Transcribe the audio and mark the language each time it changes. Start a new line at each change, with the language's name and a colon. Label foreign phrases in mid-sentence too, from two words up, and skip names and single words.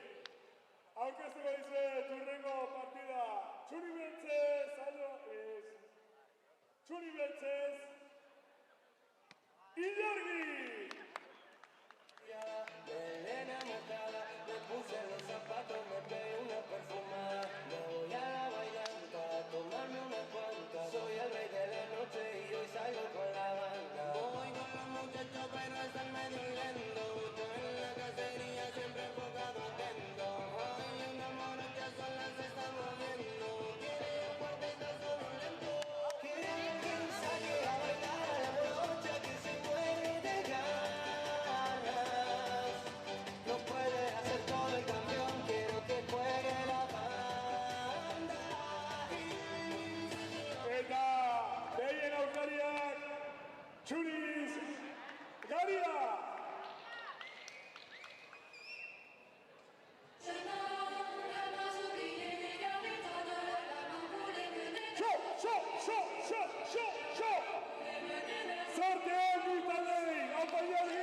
Basque: Aurkeztuko dizuet hurrengo partida. Txuri beltzez, Ilargi!
Spanish: Melena mojada, me puse los zapatos, me pegué una perfumada. Me voy a la bailanta a tomarme una cuanta. Soy el rey de la noche y hoy salgo con la banda. Voy con los muchachos pero están medio lento. Yo en la cacería siempre enfocado atento. Hay una morocha sola se está moviendo. Quiere un cuartetazo violento. Quiere alguien salir a bailar a la morocha que se muere de ganas. No puede hacer todo el campeón, quiero que juegue la banda.
Basque: Eta behien aurkariak Txuriz Garia! Zorte hori talei! Opa Ilargi!